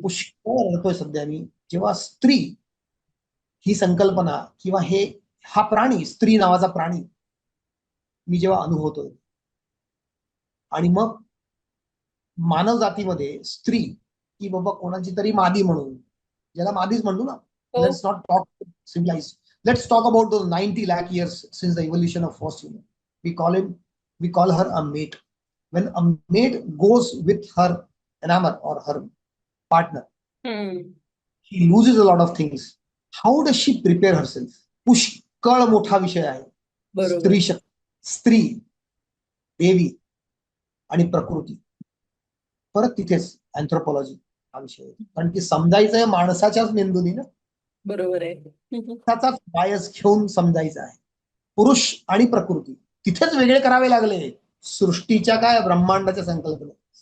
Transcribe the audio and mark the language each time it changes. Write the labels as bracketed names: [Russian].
[Marathi] पुष्कळ रडतोय सध्या मी, जेव्हा स्त्री ही संकल्पना किंवा हा प्राणी, स्त्री नावाचा प्राणी मी जेव्हा अनुभवतोय. आणि मग मानव जातीमध्ये स्त्री की बाबा कोणाची तरी मादी म्हणून, ज्याला मादीच म्हणतो ना. [English] Let's not talk civilise, let's talk about those 90 lakh years since the evolution of first human. We call her a mate. When a mate goes with her enamour or her partner, she loses a lot of things. How does she prepare herself? [Marathi] पुष्कळ मोठा विषय आहे. स्त्री शक्ती, स्त्री, देवी आणि प्रकृती. परत तिथेच अँथ्रोपॉलॉजी हा विषय आहे. कारण की समजायचंय माणसाच्याच मेंदूनी ना. बरोबर आहे. त्याचाच बायस घेऊन समजायचा आहे. पुरुष आणि प्रकृती तिथेच वेगळे करावे लागले सृष्टीच्या काय ब्रह्मांडाच्या संकल्पने.